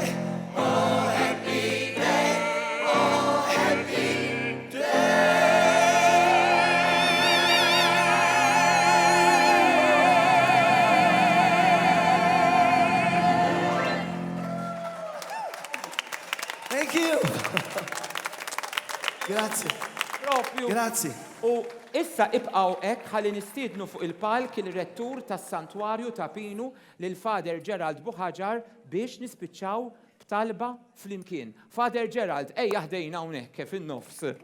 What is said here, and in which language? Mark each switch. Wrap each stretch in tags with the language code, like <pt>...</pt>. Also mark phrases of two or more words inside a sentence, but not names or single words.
<en>Oh, happy day. Oh, happy Thank you.</en> <mt>Grazie. Propju. Grazie. U issa ibqaw hekk ħalli nistiednu fuq il-palk il-rettur tas-Santwarju ta' Pinu lil Father Gerald Buħaġar biex nispiċċaw b'talba flimkien. Father Gerald, ejja ħdejna hawnhekk fin-nofs.</mt>